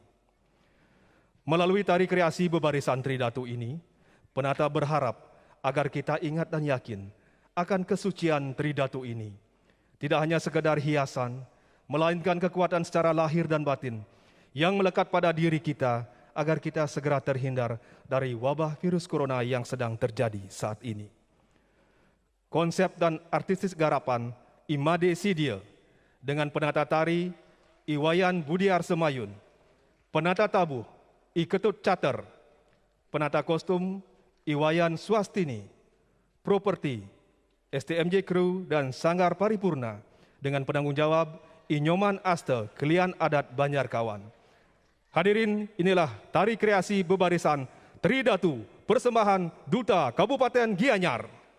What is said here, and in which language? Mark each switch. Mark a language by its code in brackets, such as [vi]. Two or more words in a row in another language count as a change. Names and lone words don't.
[id] Melalui tari kreasi bebarisan Tridatu ini, penata berharap agar kita ingat dan yakin akan kesucian Tridatu ini. Tidak hanya sekedar hiasan, melainkan kekuatan secara lahir dan batin yang melekat pada diri kita agar kita segera terhindar dari wabah virus corona yang sedang terjadi saat ini. Konsep dan artistik garapan Imade Sidia dengan penata tari Iwayan Budiar Semayun, penata tabuh I Ketut Cater, penata kostum Iwayan Swastini, properti STMJ Kru dan Sanggar Paripurna dengan penanggung jawab Inyoman Aste Kelian Adat Banjarkawan. Hadirin, inilah tari kreasi bebarisan Tridatu, persembahan Duta Kabupaten Gianyar.